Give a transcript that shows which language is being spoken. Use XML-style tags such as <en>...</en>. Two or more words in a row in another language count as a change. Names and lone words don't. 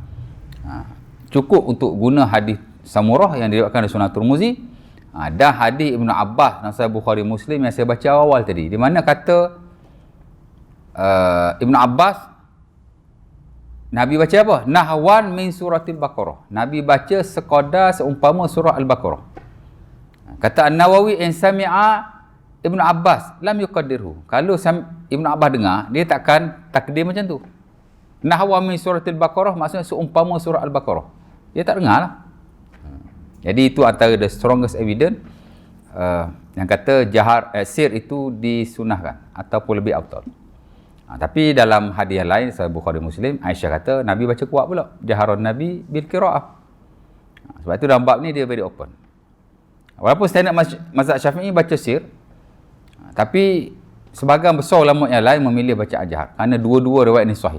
<ms>Cukup untuk guna hadis Samurah yang diriwayatkan dari Sunan Tirmizi, dan hadis Ibn Abbas dalam Sahih Bukhari Muslim yang saya baca awal tadi, di mana kata Ibn Abbas, Nabi baca apa?</ms> <ar>نحوا من سورة البقرة.</ar> <ms>Nabi baca sekadar seumpama surah Al-Baqarah.</ms> <ar>Kata An-Nawawi, إن سمع ابن عباس لم يقدره.</ar> <ms>Kalau Ibnu Abbas dengar, dia takkan takdir macam tu.</ms> <ar>نحو من سورة البقرة</ar> <ms>maksudnya seumpama surah Al-Baqarah. Dia tak dengar lah. Jadi itu antara</ms> <en>the strongest evidence</en> <ms>yang kata sir itu disunahkan ataupun lebih afdal. Tapi dalam hadiah lain Sahih Bukhari Muslim, Aisyah kata Nabi baca kuat pula.</ms> <ar>جهرا النبي بالقراءة.</ar> <ms>Sebab itu dalam bab ni dia</ms> <en>very open.</en> <ms>Walaupun standard mazhab Syafi'i baca sir, tapi sebahagian besar ulama yang lain memilih baca jahar kerana dua-dua riwayat ni sahih.</ms>